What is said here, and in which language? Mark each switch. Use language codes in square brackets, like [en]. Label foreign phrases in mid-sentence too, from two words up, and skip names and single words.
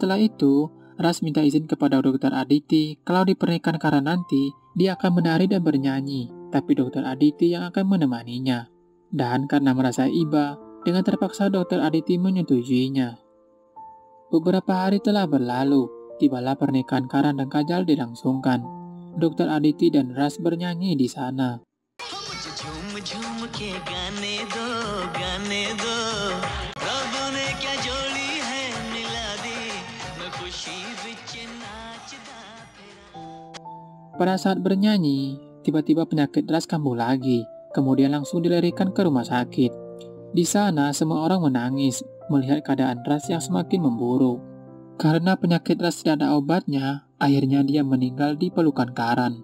[id] Setelah itu, Ras minta izin kepada Dokter Aditi kalau di pernikahan Karan nanti, dia akan menari dan bernyanyi, tapi Dokter Aditi yang akan menemaninya. Dan karena merasa iba, dengan terpaksa Dokter Aditi menyetujuinya. Beberapa hari telah berlalu, tibalah pernikahan Karan dan Kajal dilangsungkan. Dokter Aditi dan Ras bernyanyi di sana. [hi] मुझे झूम झूम के गाने दो रब ने क्या जोड़ी है मिला दी [pa] ਮੈਂ ਖੁਸ਼ੀ ਵਿੱਚ ਨੱਚਦਾ ਫਿਰਾਂ [id] Pada saat bernyanyi, tiba-tiba penyakit Ras kambuh lagi, kemudian langsung dilarikan ke rumah sakit. Di sana, semua orang menangis melihat keadaan Ras yang semakin memburuk. Karena penyakit Ras tidak ada obatnya, akhirnya dia meninggal di pelukan Karan.